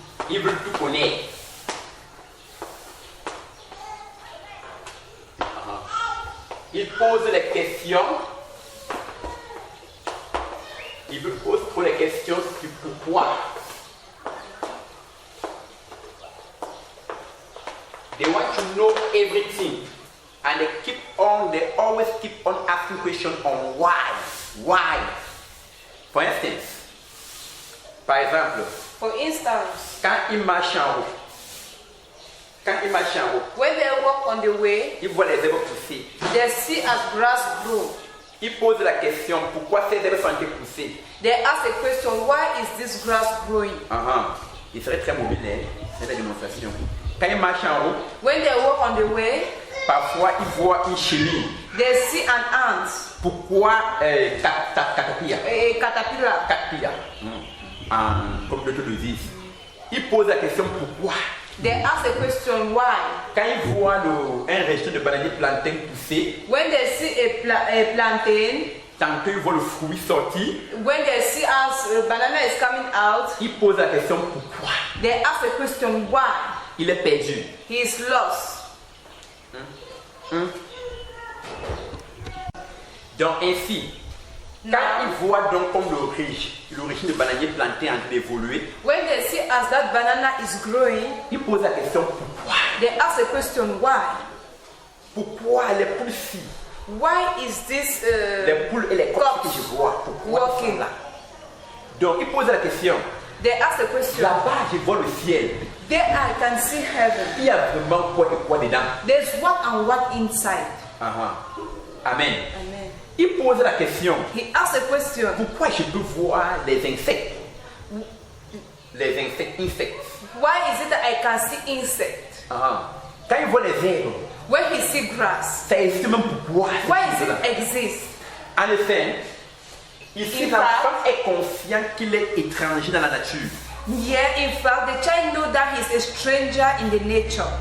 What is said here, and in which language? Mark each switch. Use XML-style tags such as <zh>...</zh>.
<fr>Ils veulent tout connaître. Ils posent les questions. Ils posent trop les questions sur pourquoi.</fr> <en>They want to know everything. And they always keep on asking questions on why. Why? For instance,</en> <fr>par exemple,</fr> <en>For instance,</en> <fr>quand ils marchent en route,</fr> <en>when they walk on the way,</en> <fr>ils voient les herbes pousser.</fr> <en>they see as grass grow.</en> <fr>Ils posent la question pourquoi ces herbes sont poussées.</fr> <en>They ask a question, why is this grass growing?</en> <fr>Ils seraient très mobiles, hein? C'est la démonstration. Quand ils marchent en route,</fr> <en>When they walk on the way,</en> <fr>parfois ils voient une chenille.</fr> <en>they see an ant,</en> <fr>Pourquoi caterpillar?</fr> <en>a caterpillar. Caterpillar.</en> <fr>Comme d'autres le disent. Ils posent la question pourquoi.</fr> <en>They ask a question, why?</en> <fr>Quand ils voient un rejeton de bananier plantain pousser,</fr> <en>When they see a plantain,</en> <fr>tantôt ils voient le fruit sortir,</fr> <en>when they see as banana is coming out,</en> <fr>ils posent la question pourquoi.</fr> <en>they ask a question, why?</en> <fr>Il est perdu.</fr> <en>He is lost.</en> <fr>Donc ainsi, quand ils voient donc comme l'origine de bananier plantain en train d'évoluer,</fr> <en>When they see as that banana is growing,</en> <fr>ils posent la question pourquoi.</fr> <en>they ask a question, why?</en> <fr>Pourquoi les poules ci,</fr> <en>Why is this</en> <fr>les poules et les coqs que</fr> <en>cocks</en> <fr>je vois, pourquoi ils</fr> <en>walking?</en> <fr>sont là? Donc ils posent la question.</fr> <en>They ask a question.</en> <fr>Là-bas, je vois le ciel.</fr> <en>There I can see heaven.</en> <fr>Il y a vraiment quoi et quoi dedans.</fr> <en>There's what and what inside. Amen. Amen.</en> <fr>Il pose la question.</fr> <en>He asks a question.</en> <fr>Pourquoi je peux voir les insectes? Les insectes.</fr> <en>Why is it that I can see insects?</en> <fr>Quand il voit les herbes,</fr> <en>When he see grass,</en> <fr>ça existe même pourquoi.</fr> <en>why does it exist?</en> <fr>En effet, ici</fr> <en>In</en> <fr>l'enfant est conscient qu'il est étranger dans la nature.</fr> <en>Yeah, in fact, the child knows that he's a stranger in the nature.</en>